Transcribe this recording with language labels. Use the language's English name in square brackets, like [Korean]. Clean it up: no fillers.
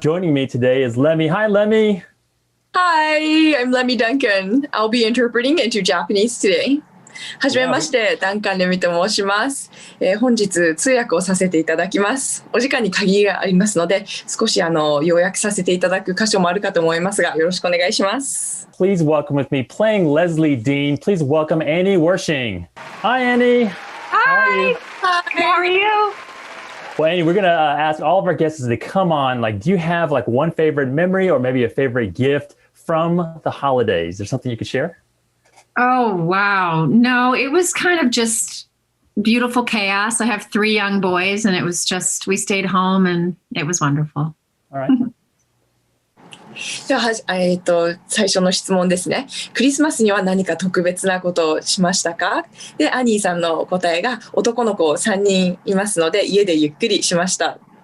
[English] Joining me today is Lemmy. Hi, Lemmy. Hi, I'm Lemmy Duncan. I'll be interpreting into Japanese today. [Japanese] はじめまして、ダンカンレミと申します。本日通訳をさせていただきます。お時間に限りがありますので、少し要約させていただく箇所もあるかと思いますが、よろしくお願いします。 [English] Please welcome with me playing Leslie Dean. Please welcome Annie Wersching. Hi, Annie. Hi. How are you? Well, Annie, we're going to ask all of our guests to come on. Do you have one favorite memory or maybe a favorite gift from the holidays? Is there something you could share? Oh, wow. No, it was kind of just beautiful chaos. I have 3 young boys, and it was just, we stayed home, and it was wonderful. All right. [Japanese] では、最初の質問ですね。クリスマスには何か特別なことをしましたか？で、アニーさんの答えが、男の子3人いますので、家でゆっくりしました。